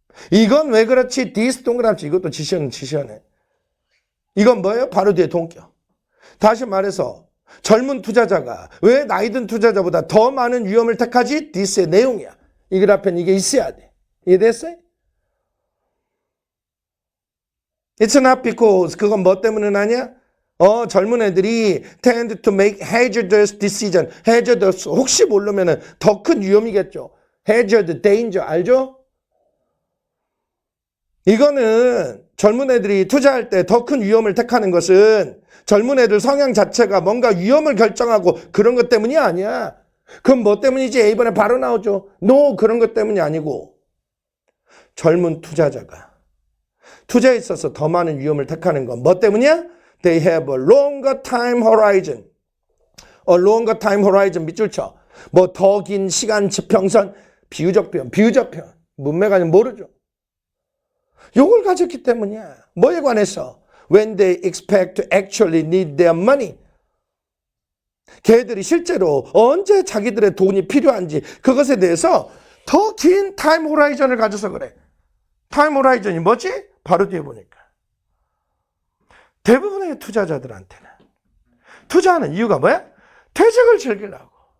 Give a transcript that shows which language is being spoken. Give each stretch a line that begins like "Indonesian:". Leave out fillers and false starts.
Korean: 이건 왜 그렇지? this 동그라미 이것도 지시하네. 이건 뭐예요? 바로 뒤에 동격. 다시 말해서 젊은 투자자가 왜 나이 든 투자자보다 더 많은 위험을 택하지? this의 내용이야. 이 그래프엔 이게 있어야 돼. 이해됐어요?
English: It's not because
Korean: 그건 뭐 때문에 나냐? 젊은 애들이
English: tend to make hazardous decision.
Korean: hazardous 혹시 모르면은 더 큰 위험이겠죠. hazard, danger 알죠? 이거는 젊은 애들이 투자할 때 더 큰 위험을 택하는 것은 젊은 애들 성향 자체가 뭔가 위험을 결정하고 그런 것 때문이 아니야. 그럼 뭐 때문이지? A번에 바로 나오죠. No, 그런 것 때문이 아니고 젊은 투자자가 투자에 있어서 더 많은 위험을 택하는 건 뭐 때문이야?
English: They have a longer time horizon. A longer time horizon 밑줄 쳐.
Korean: 뭐 더 긴 시간 지평선, 비유적 표현. 문맥 아니면 모르죠. 요걸 가졌기 때문이야. 뭐에 관해서?
English: When they expect to actually need their money.
Korean: 걔들이 실제로 언제 자기들의 돈이 필요한지 그것에 대해서 더 긴 타임 호라이전을 가져서 그래. 타임 호라이전이 뭐지? 바로 뒤에 보니까. 대부분의 투자자들한테는 투자하는 이유가 뭐야? 퇴직을 즐기려고.